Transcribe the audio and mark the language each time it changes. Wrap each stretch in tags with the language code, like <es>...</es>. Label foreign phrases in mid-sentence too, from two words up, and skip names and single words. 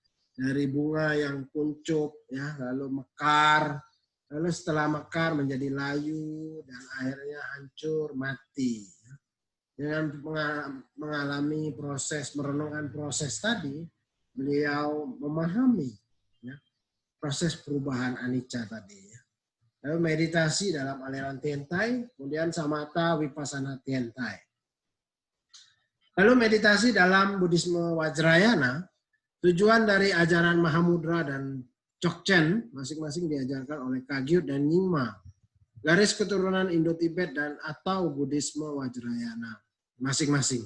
<id>Dari bunga yang kuncup ya, lalu mekar, lalu setelah mekar menjadi layu dan akhirnya hancur mati. Dengan mengalami proses merenungkan proses tadi, beliau memahami ya, proses perubahan anicca tadi. Ya. Lalu meditasi dalam aliran Tiantai, kemudian</id> <pi>samatha vipassana</pi> <id>Tiantai. Lalu meditasi dalam Buddhisme Vajrayana, tujuan dari ajaran Mahamudra dan Dzogchen masing-masing diajarkan oleh Kagyu dan Nyingma. Garis keturunan Indo-Tibet dan atau Buddhisme Vajrayana masing-masing.</id>